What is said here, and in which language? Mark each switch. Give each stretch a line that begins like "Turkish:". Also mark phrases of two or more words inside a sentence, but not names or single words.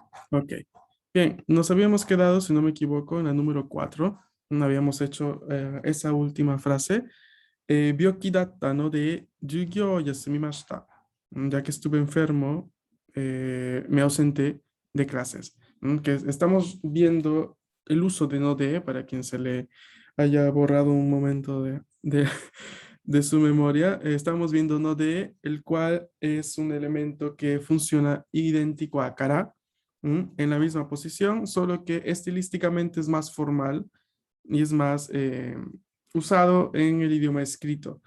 Spanish: Ok. Bien, nos habíamos quedado, si no me equivoco, en la número 4. No habíamos hecho esa última frase.
Japanese: 病気だったので授業休みました.
Spanish: Ya que estuve enfermo, me ausenté de clases. Que estamos viendo el uso de
Japanese: ので,
Spanish: para quien se le haya borrado un momento de su memoria. Estamos viendo
Japanese: ので,
Spanish: el cual es un elemento que funciona idéntico a kara, en la misma posición, solo que estilísticamente es más formal y es más usado en el idioma escrito.